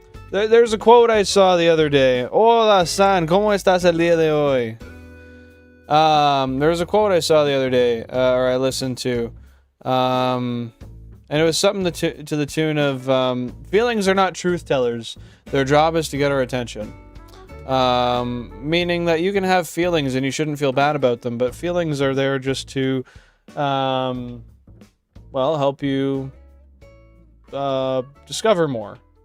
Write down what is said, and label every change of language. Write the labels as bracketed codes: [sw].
[en] There's a quote I saw the other day. [es] Hola, San, ¿cómo estás el día de hoy? [en] There's a quote I saw the other day, or I listened to. And it was something to the tune of, feelings are not truth tellers. Their job is to get our attention. Meaning that you can have feelings and you shouldn't feel bad about them, but feelings are there just to, well, help you discover more.